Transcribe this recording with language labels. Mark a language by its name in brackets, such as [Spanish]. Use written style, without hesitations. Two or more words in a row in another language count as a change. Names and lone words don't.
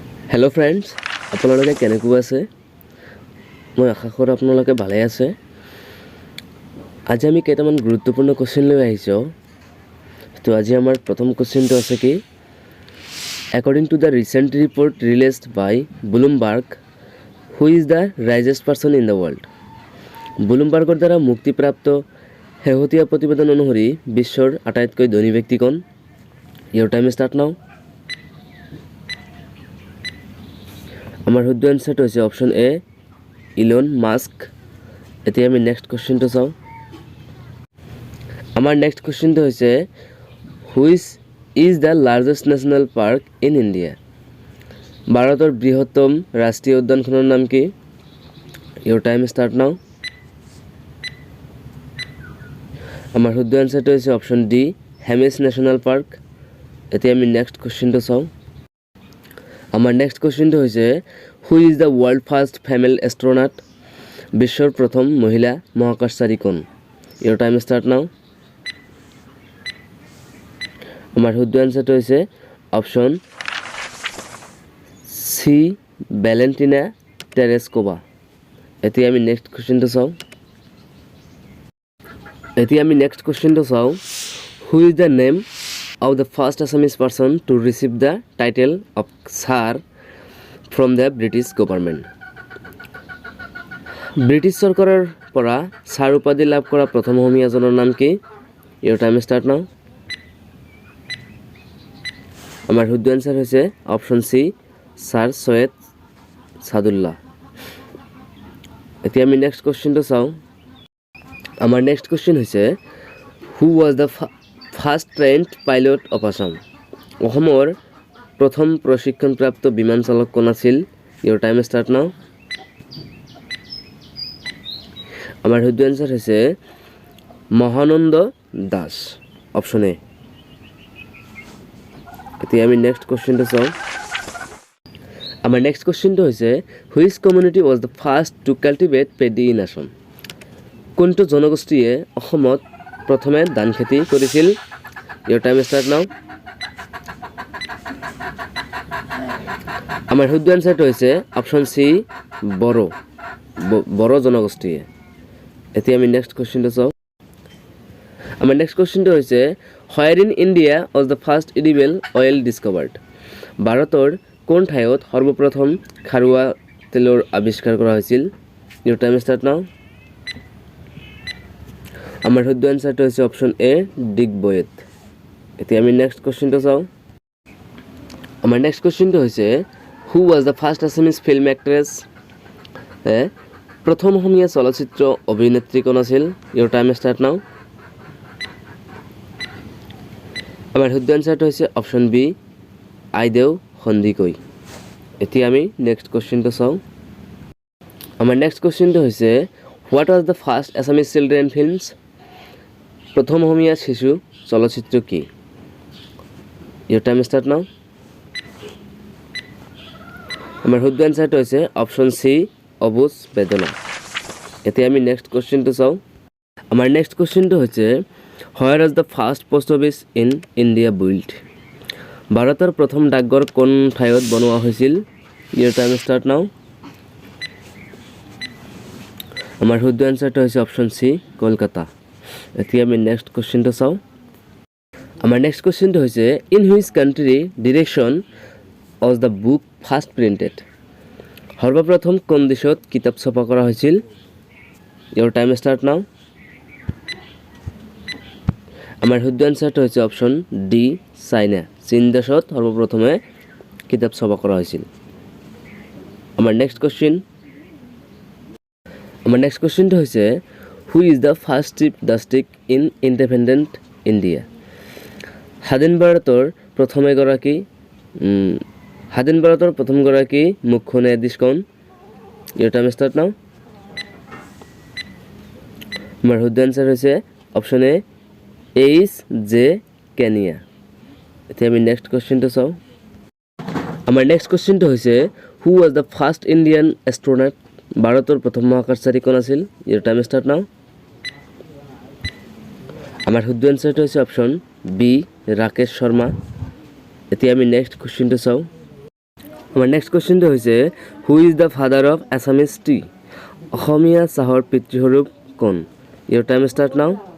[English] hello friends [Assamese] আপোনালোকে কেনেকুৱা আছে মই আশা কৰো আপোনালোকে ভালে আছে আজি আমি কেইটামান গুৰুত্বপূৰ্ণ কোৱেশ্চন লৈ আহিছো তো আজি আমাৰ প্ৰথম কোৱেশ্চনটো আছে কি [English] according to the recent report released by Bloomberg who is the richest person in the world [Assamese] ব্লুমবাৰ্গৰ দ্বাৰা মুক্তিপ্ৰাপ্ত শেহতীয়া প্ৰতিবেদন অনুসৰি বিশ্বৰ আটাইতকৈ ধনী ব্যক্তি কোন [English] your time start now [Assamese] আমাৰ শুদ্ধ আনসাৰটো হৈছে [English] option A [Assamese] ইলন মাস্ক এতিয়া আমি [English] next question [Assamese] চাও আমাৰ [English] next question [Assamese] হৈছে [English] which is the largest national park in India [Assamese] ভাৰতৰ বৃহত্তম ৰাষ্ট্ৰীয় উদ্যানখনৰ নাম কি [English] your time start now [Assamese] আমাৰ শুদ্ধ আনসাৰটো হৈছে [English] option D [Assamese] হেমিছ নেশ্যনেল পাৰ্ক এতিয়া আমি [English] next question [Assamese] চাও আমাৰ [English] next question [Assamese] হৈছে [English] who is the world first female astronaut [Assamese] বিশ্বৰ প্ৰথম মহিলা মহাকাশচাৰী কোন [English] your time start now [Assamese] আমাৰ শুদ্ধ আনসাৰটো হৈছে [English] option C ভ্যালেন্টিনা টেৰেস্কোভা [Assamese] এতিয়া আমি [English] next question চাও who is the name of the first Assamese person to receive the title of Sir from the British government. [Assamese] ব্ৰিটিছ চৰকাৰৰ পৰা ছাৰ উপাধি লাভ কৰা প্ৰথম অসমীয়াজনৰ নাম কি [English] your time start now [Assamese] আমাৰ শুদ্ধ আনসাৰ হৈছে [English] option C [Assamese] ছাৰ সৈয়দ সাদুল্লাহ এতিয়া আমি [English] next question [Assamese] চাও আমাৰ [English] next question [Assamese] হৈছে [English] who was the first trained pilot of Assam [Assamese] অসমৰ প্ৰথম প্ৰশিক্ষণপ্ৰাপ্ত বিমান চালক কোন আছিল [English] your time start now [Assamese] আমাৰ শুদ্ধ আনসাৰ হৈছে মহানন্দ দাস [English] option A [Assamese] এতিয়া আমি [English] next question [Assamese] চাও আমাৰ [English] next question [Assamese] হৈছে [English] which community was the first to cultivate paddy in Assam [Assamese] কোনটো জনগোষ্ঠীয়ে অসমত প্ৰথমে ধান খেতি কৰিছিল [English] your time start now [Assamese] আমাৰ শুদ্ধ আনসাৰটো হৈছে [English] option C [Assamese] বড়ো জনগোষ্ঠীয়ে এতিয়া আমি [English] next question [Assamese] চাও আমাৰ [English] next question [Assamese] হৈছে [English] where in India was the first edible oil discovered [Assamese] ভাৰতৰ কোন ঠাইত সৰ্বপ্ৰথম খাৰুৱা তেলৰ আৱিষ্কাৰ কৰা হৈছিল [English] your time start now [Assamese] আমাৰ শুদ্ধ আনসাৰটো হৈছে [English] option A [Assamese] ডিগবয়েত এতিয়া আমি [English] next question [Assamese] চাও আমাৰ [English] next question [Assamese] হৈছে [English] who was the first Assamese film actress [Assamese] প্ৰথম অসমীয়া চলচ্চিত্ৰ অভিনেত্ৰী কোন আছিল [English] your time start now [Assamese] আমাৰ শুদ্ধ আনসাৰটো হৈছে [English] option B [Assamese] আইদেউ সন্দিকৈ এতিয়া আমি [English] next question [Assamese] চাও আমাৰ [English] next question [Assamese] হৈছে [English] what was the first Assamese children films [Assamese] প্ৰথম অসমীয়া শিশু চলচ্চিত্ৰ কি [English] your time start now [Assamese] আমাৰ শুদ্ধ আনসাৰটো হৈছে [English] option C [Assamese] অবুজ বেদনা এতিয়া আমি [English] next question [Assamese] চাও আমাৰ [English] next question [Assamese] হৈছে [English] where was the first post office in India build [Assamese] ভাৰতৰ প্ৰথম ডাকঘৰ কোন ঠাইত বনোৱা হৈছিল [English] your time start now [Assamese] আমাৰ শুদ্ধ আনসাৰটো হৈছে [English] option C [Assamese] কলকাতা এতিয়া আমি [English] next question [Assamese] চাও আমাৰ [English] next question [Assamese] হৈছে [English] in which country direction was the book first printed [Assamese] সৰ্বপ্ৰথম কোন দেশত কিতাপ ছপা কৰা হৈছিল [English] your time start now [Assamese] আমাৰ শুদ্ধ আনসাৰটো হৈছে [English] option D [Assamese] চাইনা চীন দেশত সৰ্বপ্ৰথমে কিতাপ ছপা কৰা হৈছিল আমাৰ [English] next question [Assamese] হৈছে [English] who is the first chief justice in independent India [Assamese] স্বাধীন ভাৰতৰ প্ৰথমগৰাকী মুখ্য ন্যায়াধীশ কোন [English] your time start now [Assamese] আমাৰ শুদ্ধ আনসাৰ হৈছে [English] option A [Assamese] এইচ জে কেনিয়া এতিয়া আমি [English] next question [Assamese] চাও আমাৰ [English] next question [Assamese] হৈছে [English] who was the first Indian astronaut [Assamese] ভাৰতৰ প্ৰথম মহাকাশচাৰী কোন আছিল [English] your time start now [Assamese] আমাৰ শুদ্ধ আনসাৰটো হৈছে [English] option B [Assamese] ৰাকেশ শৰ্মা এতিয়া আমি [English] next question [Assamese] চাও আমাৰ [English] next question [Assamese] হৈছে [English] who is the father of Assamese tea [Assamese] অসমীয়া চাহৰ পিতৃস্বৰূপ কোন [English] your time start now